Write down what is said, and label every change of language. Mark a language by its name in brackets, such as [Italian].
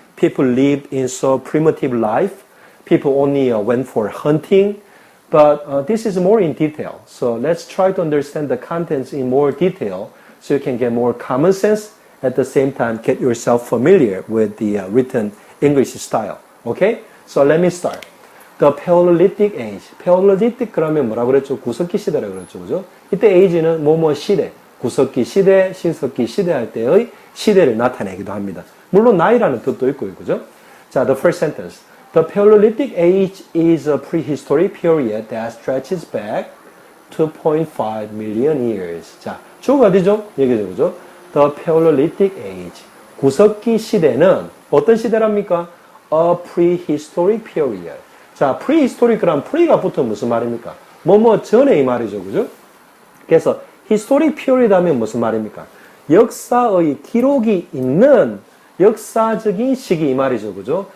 [English] People lived in so primitive life. People only went for hunting. But this is more in detail. So let's try to understand the contents in more detail so you can get more common sense. At the same time, get yourself familiar with the written English style. Okay? So let me start. The Paleolithic Age. [Korean] Paleolithic 그러면 뭐라 그랬죠? 구석기 시대라고 그랬죠. 그죠? 이때 age는 뭐뭐 시대, 구석기 시대, 신석기 시대 할 때의 시대를 나타내기도 합니다. 물론 나이라는 뜻도 있고요. 그죠? 자, [English] the first sentence. The Paleolithic Age is a prehistoric period that stretches back 2.5 million years. [Korean] 자, 주어가 어디죠? 여기죠. 그죠? [English] The Paleolithic Age. [Korean] 구석기 시대는 어떤 시대랍니까? [English] A prehistoric period. [Korean] 자, prehistoric란 pre가 붙으면 무슨 말입니까? 뭐뭐 전에 이 말이죠. 그죠? 그래서 [English] historic period [Korean] 하면 무슨 말입니까? 역사의 기록이 있는 역사적인 시기 이 말이죠. 그죠?